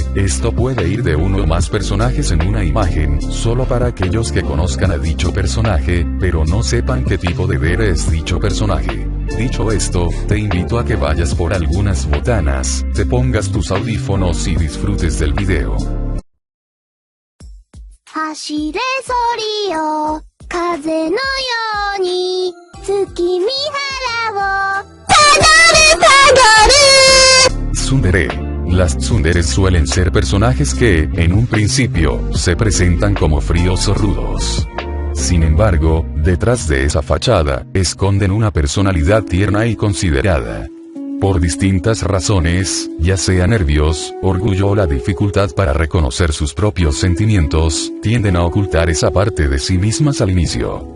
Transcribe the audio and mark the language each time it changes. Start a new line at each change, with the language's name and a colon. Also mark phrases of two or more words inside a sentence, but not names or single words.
Spanish: Esto puede ir de uno o más personajes en una imagen, solo para aquellos que conozcan a dicho personaje, pero no sepan qué tipo de dere es dicho personaje. Dicho esto, te invito a que vayas por algunas botanas, te pongas tus audífonos y disfrutes del video.
Japanese: 走れソリよ風のように月見原をたどる
Spanish: Tsundere. Las tsunderes suelen ser personajes que, en un principio, se presentan como fríos o rudos. Sin embargo, detrás de esa fachada, esconden una personalidad tierna y considerada. Por distintas razones, ya sea nervios, orgullo o la dificultad para reconocer sus propios sentimientos, tienden a ocultar esa parte de sí mismas al inicio.